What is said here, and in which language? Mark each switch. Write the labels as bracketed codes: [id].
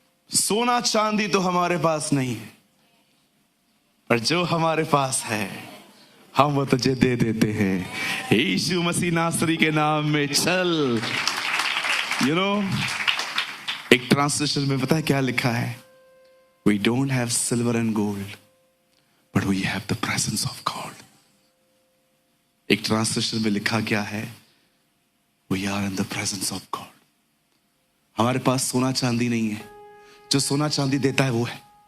[hi] सोना चांदी तो हमारे पास नहीं है, पर जो हमारे पास है हम वो तुझे दे देते हैं. यीशु मसीह नासरी के नाम में चल. यू नो, एक ट्रांसलेशन में पता है क्या लिखा है? [en] We don't have silver and gold, but we have the presence of God. [hi] एक ट्रांसलेशन में लिखा क्या है? [en] We are in the presence of God. [hi] हमारे पास सोना चांदी नहीं है, जो सोना चांदी देता है वो है.